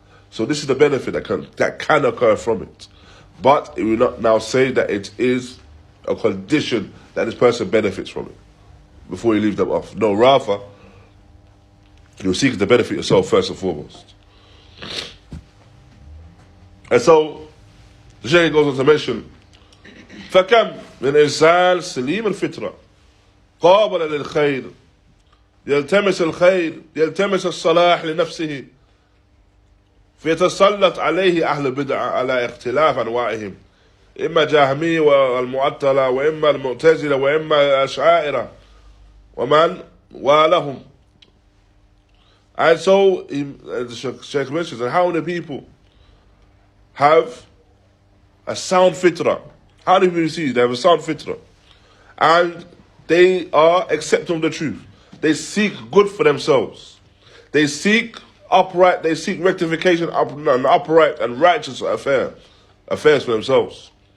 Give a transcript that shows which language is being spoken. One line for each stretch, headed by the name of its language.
English: So this is the benefit that can occur from it. But it will not now say that it is a condition that this person benefits from it before you leave them off. No, rather, You're seeking to benefit yourself first and foremost. And so, the Shaykh goes on to mention,
Arabic: فَكَمْ مِنْ إِنسَانٍ سَلِيمَ الْفِطْرَةِ قَابَلَ لِلْخَيْرِ يلتمس الخير يلتمس الصلاح لنفسه فيتسلط عليه أهل البدع على اختلاف أنواعهم إما جهمية والمعطلة وإما المعتزلة وإما الأشاعرة ومن والهم.
English: And so the Shaykh mentions that how many people have a sound fitrah. How do people see they have a sound fitrah? And they are accepting of the truth. They seek good for themselves. They seek upright, they seek rectification, upright and righteous affairs for themselves.